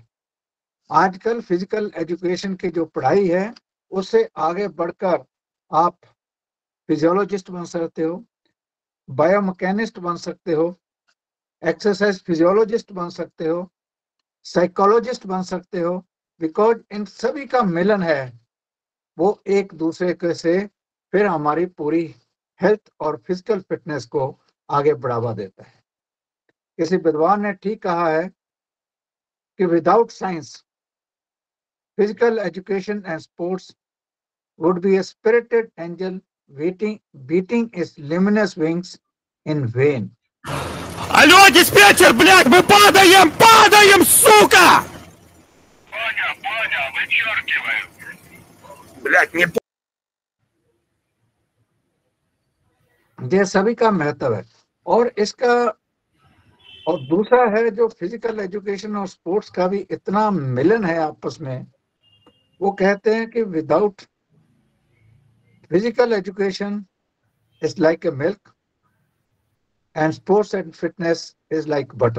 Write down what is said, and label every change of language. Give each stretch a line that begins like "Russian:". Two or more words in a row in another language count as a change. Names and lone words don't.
Hindi: आजकल
English: physical education
Hindi: की जो पढ़ाई है उससे आगे बढ़कर आप फिजियोलॉजिस्ट बन सकते हो, बायोमैकेनिस्ट बन सकते हो,
English: exercise physiologist
Hindi: बन सकते हो, साइकोलॉजिस्ट बन सकते हो, बिकॉज इन सभी का मिलन है वो एक दूसरे के से फिर हमारी पूरी हेल्थ और
English: physical fitness
Hindi: को आगे बढ़ावा देता है। किसी विद्वान ने ठीक कहा है कि
English: without science physical education and sports would be a spirited angel beating its luminous wings in vain.
Russian: Алло, диспетчер, блядь, мы падаем, сука! Понял, вычеркиваю. Блядь, не
Hindi: ये सभी का महत्व है। और इसका और दूसरा है जो
English: physical education
Hindi: और स्पोर्ट्स का भी इतना मिलन है आपस में। वो कहते हैं कि
English: without physical education is like a milk and sports and fitness is like butter.